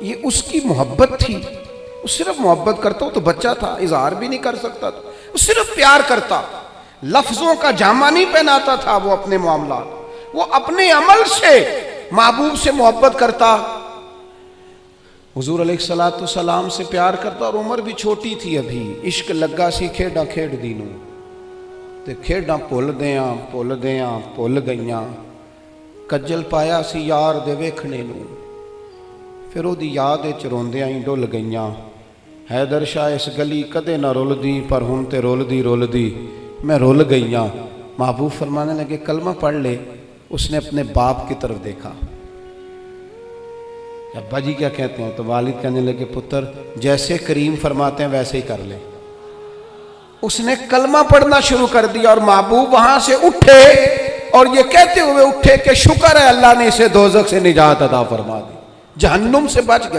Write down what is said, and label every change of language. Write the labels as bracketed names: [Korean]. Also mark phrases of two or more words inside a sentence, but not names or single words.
[Urdu] یہ اس کی محبت تھی، وہ صرف محبت کرتا، وہ تو بچہ تھا، اظہار بھی نہیں کر سکتا تھا، وہ صرف پیار کرتا، لفظوں کا جامہ نہیں پہناتا تھا وہ اپنے معاملات، وہ اپنے عمل سے محبوب سے محبت کرتا، حضور علیہ السلام سے پیار کرتا، اور عمر بھی چھوٹی تھی ابھی، [Punjabi] عشق لگا سی کھیڈاں کھیڈ دینوں تے کھیڈاں بھل گئیاں، کجل پایا سی یار دے ویکھنے نوں، پھر وہ دی یاد وچ روندیاں ہی ڈل گئیاں، حیدر شاہ اس گلی کدے نہ رلدی، پر ہن تے رلدی میں رل گئیاں۔ [Urdu] محبوب فرمانے لگے کلمہ پڑھ لے۔ اس نے اپنے باپ کی طرف دیکھا، ابا جی کیا کہتے ہیں؟ تو والد کہنے لگے پتر جیسے کریم فرماتے ہیں ویسے ہی کر لے۔ اس نے کلمہ پڑھنا شروع کر دیا، اور محبوب وہاں سے اٹھے اور یہ کہتے ہوئے اٹھے کہ شکر ہے اللہ نے اسے دوزخ سے نجات عطا فرما دی، جہنم سے بچ گیا۔